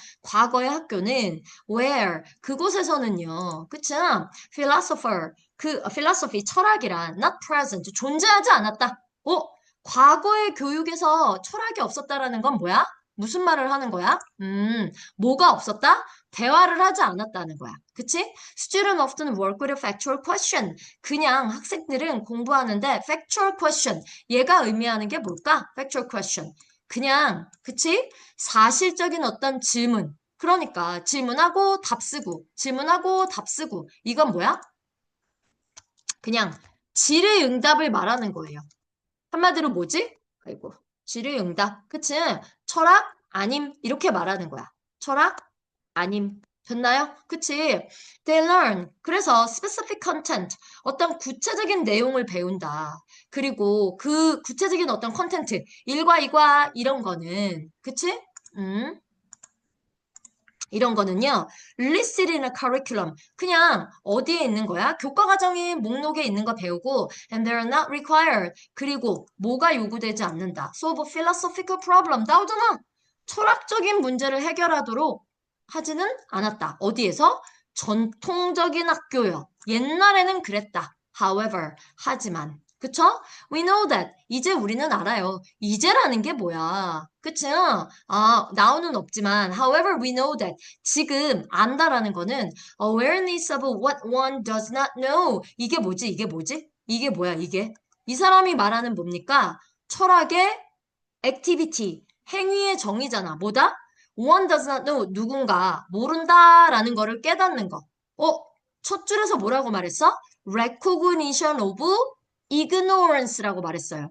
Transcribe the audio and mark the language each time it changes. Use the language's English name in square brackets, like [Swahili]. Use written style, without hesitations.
[Korean] 과거의 학교는 where 그곳에서는요. 그치? philosopher 그 philosophy 철학이란 [English] not present [Korean] 존재하지 않았다. 과거의 교육에서 철학이 없었다라는 건 뭐야? 무슨 말을 하는 거야? 뭐가 없었다? 대화를 하지 않았다는 거야. 그치? [English] Student often work with a factual question. [Korean] 그냥 학생들은 공부하는데 factual question. 얘가 의미하는 게 뭘까? factual question. 그냥, 그치? 사실적인 어떤 질문. 그러니까 질문하고 답 쓰고, 질문하고 답 쓰고. 이건 뭐야? 그냥 질의응답을 말하는 거예요. 한마디로 뭐지? 아이고, 질의응답. 그치? 철학? 아님. 이렇게 말하는 거야. 철학? 아님. 됐나요? 그치? [English] They learn. 그래서 specific content. [Korean] 어떤 구체적인 내용을 배운다. 그리고 그 구체적인 어떤 컨텐트. 일과 이과 이런 거는. 그치? 이런 거는요, [English] listed in a curriculum. [Korean] 그냥 어디에 있는 거야? 교과 과정이 목록에 있는 거 배우고, [English] and they're not required. [Korean] 그리고 뭐가 요구되지 않는다. [English] solve a philosophical problem. 나오잖아. [Korean] 철학적인 문제를 해결하도록 하지는 않았다. 어디에서? 전통적인 학교요. 옛날에는 그랬다. However, 하지만. 그쵸? [English] We know that. [Korean] 이제 우리는 알아요. 이제라는 게 뭐야? 그치? 나오는 없지만, [English] however, we know that. [Korean] 지금 안다라는 거는 [English] awareness of what one does not know. [Korean] 이게 뭐지? 이게 뭐지? 이게 뭐야? 이게? 이 사람이 말하는 뭡니까? 철학의 activity, 행위의 정의잖아. [English] 뭐다? One does not know. [Korean] 누군가 모른다라는 거를 깨닫는 거. 첫 줄에서 뭐라고 말했어? recognition of ignorance라고 말했어요.